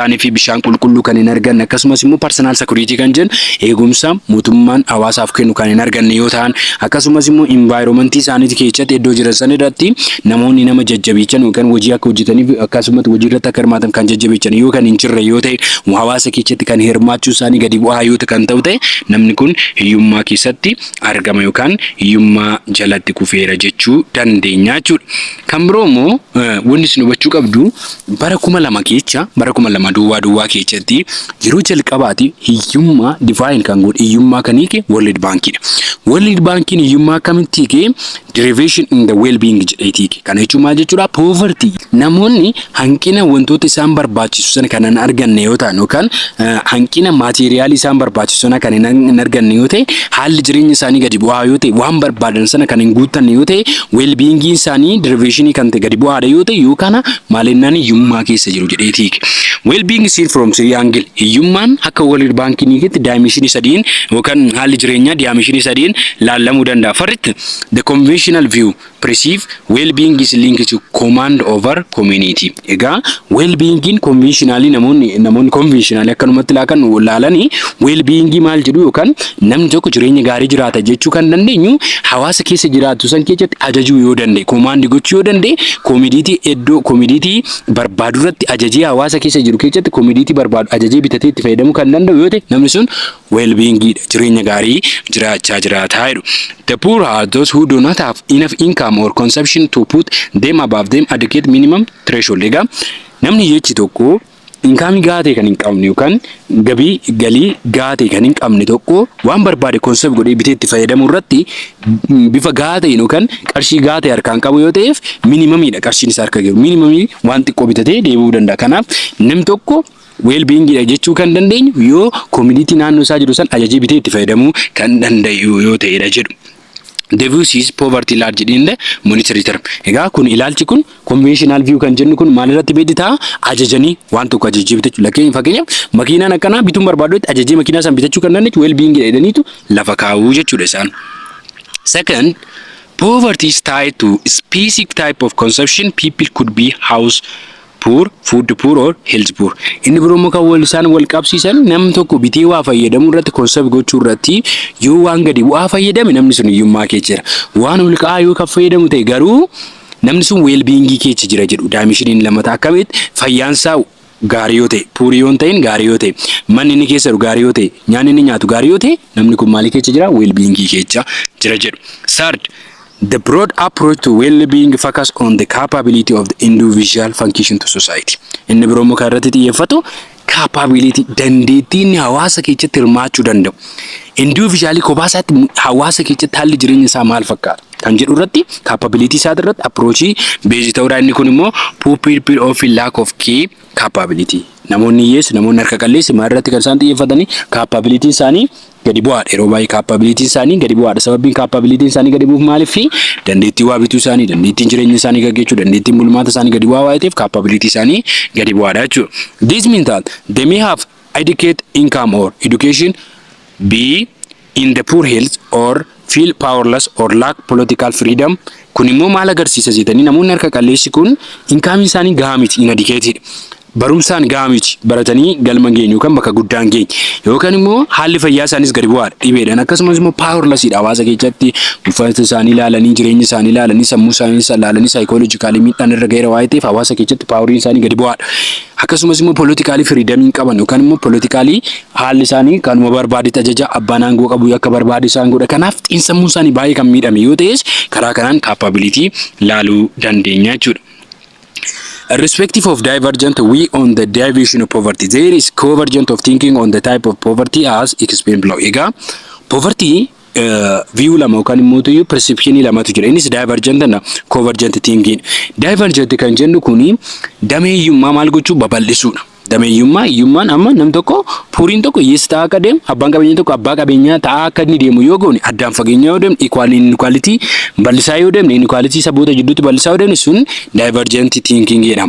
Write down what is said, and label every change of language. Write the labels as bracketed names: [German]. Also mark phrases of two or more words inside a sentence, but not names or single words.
[Oromo] taane fi bishaan qulqulluu kan hin arganne akkasumas immoo [English] personal security [Oromo] kan jennu eegumsa mootummaan hawaasaaf kennu kan hin arganne yoo ta'an akkasumas immoo environmentii isaanii keessatti iddoo jiran san irratti namoonni nama jajjabeechan yookaan hojii akka hojjetaniif akkasumas hojii irratti akka hirmaatan kan jajjabeechan yoo kan hin jirre yoo ta'e hawaasa keessatti kan hirmaachuu isaanii gadi bu'aa yoo kan ta'u ta'e namni kun hiyyummaa keessatti argama yookaan hiyyummaa jalatti kufeera jechuu dandeenya jechuudha. Kan biroo immoo wanti nu hubachuu qabdu bara 2000 keessa bara 2000 duwwaa keessatti yeroo jalqabaati hiyyummaa define kan godhe hiyyummaa kan hiike World Bankidha. World Bankiin hiyyummaa kamitti hiike [English] deprivation in the well-being [Oromo] jedheeti hiike. Kana jechuun maal jechuudha? Poverty. Namoonni hanqina wantoota isaan barbaachisu sana kan hin arganne yoo ta'an yookaan hanqina maateriyaal isaan barbaachisu sana kan hin arganne yoo ta'e haalli jireenya isaanii gadi bu'aa yoo ta'e waan barbaadan sana kan hin guuttanne yoo ta'e well-being isaanii deprivation kan ta'e gadi bu'aadha yoo ta'e yookaan maalinnaan hiyyummaa keessa jiru jedheeti hiike. [English] Well-being seen from three angle. [Oromo] Hiyyummaan akka World Bankiin hiiketti dimension sadiin yookaan haalli jireenyaa dimension sadiin laallamuu danda'a. [English] First, the conventional view perceive well-being is linked to command over community. [Oromo] Egaa well-being conventionally namoonni conventionally akkanumatti laalanii well-being maal jedhu yookaan namni tokko jireenya gaarii jiraata jechuu kan dandeenyu hawaasa keessa jiraatu san keessatti ajajuu yoo danda'e command gochuu yoo danda'e community barbaadu irratti ajajee hawaasa keessa jiru keessatti community barbaadu ajajee bitatee itti fayyadamuu kan danda'u yoo ta'e namni sun well-being jireenya gaarii jiraachaa jiraataa jedhu. [English] The poor are those who do not have enough income or consumption to put them above them adequate minimum threshold. [Oromo] Egaa namni jechi tokko inkaamii gaatee kan hin qabne yookaan galii gaatee kan hin qabne tokko waan barbaade consume godhee bitee itti fayyadamu irratti bifa gaatee yookaan qarshii gaatee harkaan qabu yoo ta'eef minimamiidha qarshiin isaa harka jiru. Minimamii waan xiqqoo bitatee deebi'uu danda'a. Kanaaf namni tokko well-being jechuu kan dandeenyu yoo community naannoo isaa jiru san ajajee bitee itti fayyadamuu kan danda'u yoo ta'edha jedhu. [English] The view sees poverty large in the monetary term. [Oromo] Egaa kun ilaalchi kun [English] conventional view [Oromo] kan jennu kun maal irratti beeditaa ajajanii waan tokko ajajee bitachuu. Fakkeenyaaf makiinaan akkanaa bituun barbaadutti ajajee makiinaa san bitachuu kan dandeenyu well-being jedhaniitu lafa kaa'uu jechuudha isaan. [English] Second, poverty is tied to specific type of consumption. People could be house poor, food poor or health poor. [Oromo] Inni biroo kan wal qabsiisan namni tokko bitee waa fayyadamu irratti consume gochuu irratti yoo waan gadi bu'aa fayyadame namni sun hiyyummaa keessa jira. Waan ol ka'aa yoo kan fayyadamu ta'e garuu namni sun well-being keessa jira jedhu. Daamishiniin lamata akkamitti fayyaansaa gaarii yoo ta'e, puurii yoo ta'in gaarii yoo ta'e, manni inni keessa jiru gaarii yoo ta'e, nyaanni inni nyaatu gaarii yoo ta'e, namni kun maal keessa jira? Well-being keessa jira jedhu. [English] Third, the broad approach to well-being focus on the capability of the individual function to society. [Oromo] Inni biroo muka irratti xiyyeeffatu capability dandeettiin hawaasa keessatti hirmaachuu danda'u. Individually kophaatti hawaasa keessatti haalli jireenya isaa maal fakkaata kan jedhu irratti capability isaa irratti approachii beezi ta'uudha. Inni kun immoo [English] people of lack of key capability. [Oromo] Namoonni harka qalleessi maal irratti kan isaan xiyyeeffatanii capability isaanii gadi bu'aadha. Yeroo baay'ee capability isaanii gadi bu'aadha. Sababiin capability isaanii gadi bu'uuf maaliif dandeettii waa bituu isaanii, dandeettiin jireenya isaanii gaggeessuu, dandeettiin bulmaata isaanii gadi bu'aa waan ta'eef capability isaanii gadi bu'aadha jechuudha. [English] This means that they may have adequate income or education, be in the poor health or feel powerless or lack political freedom. [Oromo] Kun immoo maal agarsiisa jettanii namoonni harka qalleessi kun inkaamii isaanii gahaa miti, inadequated. Barumsaan gahaa miti, baratanii galma geenyu kan bakka guddaan geenye yookaan immoo haalli fayyaa isaanis gadi bu'aadha, dhibeedhaan akkasumas immoo powerlessidha. Hawaasa keessatti uffata isaanii ilaalanii, jireenya isaanii ilaalanii, sammuu isaanii ilaalanii psychologically miidhaan irra ga'eera waan ta'eef hawaasa keessatti poweriin isaanii gadi bu'aadha. Akkasumas immoo [English] politically freedom [Oromo] hin qaban yookaan immoo politically haalli isaanii kanuma barbaade ajaja abbaan aangoo qabu akka barbaade isaan godha. Kanaaf xiinsammuu isaanii baay'ee kan miidhame yoo ta'es karaa kanaan capability laaluu dandeenya jechuudha. [English] Irrespective of divergent we on the division of poverty, there is convergent of thinking on the type of poverty as explained below. [Oromo] Egaa [English] poverty view [Oromo] lama yookaan immoo perception lamatu jira. Innis divergent na [English] convergent thinking. [Oromo] Divergent kan jennu kuni dameeyyummaa maal gochuu babal'isuudha. Dameeyyummaan amma nam tokko puuriin tokko hiyyeessa ta'aa akka deemu, abbaan qabeenyaa tokko abbaa qabeenyaa ta'aa akka inni deemu yoo goone, addaan fageenya yoo deemne, inequality bal'isaa yoo deemne, inequality saboota jidduutti bal'isaa yoo deemne sun [English] divergent thinking [Oromo] jedhama.